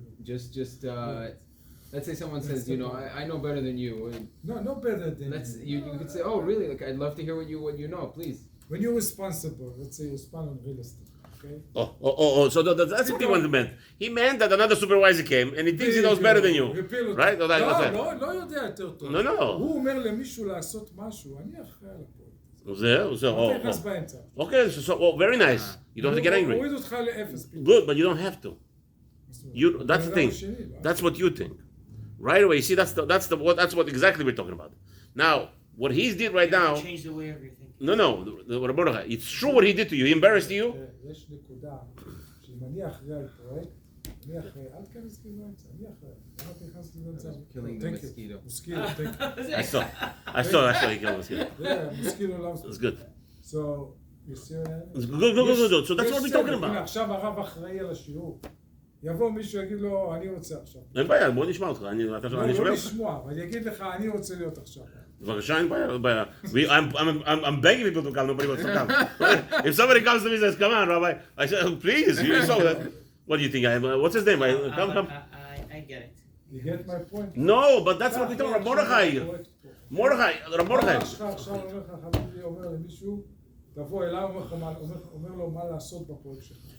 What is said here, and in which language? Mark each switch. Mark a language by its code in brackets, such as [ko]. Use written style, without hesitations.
[en] just let's say someone says, I know better than you. No better than You could say, oh really? Like I'd love to hear what you know, please. When you're responsible, let's say you spend on real estate, okay? Oh. So that's what he meant. He meant that another supervisor came and he thinks he knows better than you. [he] הפיל אותו. [en] Right? [he] לא יודע יותר טוב. [en] No. [he] הוא אומר למישהו לעשות משהו, אני אחראי על הפועל. זהו. אתה נכנס באמצע. [en] Okay, so very nice. You don't have to get angry. [he] הוריד אותך לאפס. [en] Good, but you don't have to. That's the thing. That's what you think. Right away, you see, that's what exactly we're talking about. Now, what he did right now. Change the way of your thinking. No. It's true what he did to you. He embarrassed you. [he] יש נקודה, שאם אני אחראי על פרויקט, אני אחראי, אל תכנס לי באמצע, אני אחראי. למה אתה נכנס לי באמצע? [en] Killing the mosquito. Mosquito, thank you. I saw he killed us. Yeah. Yeah, mosquito loves That's good. So, you see what I mean? It's good. So that's what we're talking [he] הנה, [en] about. [he] עכשיו הרב אחראי על השיעור. יבוא מישהו יגיד לו, אני רוצה עכשיו. אין בעיה, בוא נשמע אותך. אני לא שומע אותך. לשמוע, אבל יגיד לך, אני רוצה להיות עכשיו. בבקשה, אין בעיה. [en] I'm begging people to come, nobody wants to come. If somebody comes to me and says, come on, Rabbi, I say, please, you saw that. What do you think? What's his name? Come. I get it. You get my point? No, but that's what we talk about. Mordechai, Rab Mordechai. [he] עכשיו אומר לך, חביבי אומר למישהו, תבוא אליו, אומר לו מה לעשות בפרויקט שלך.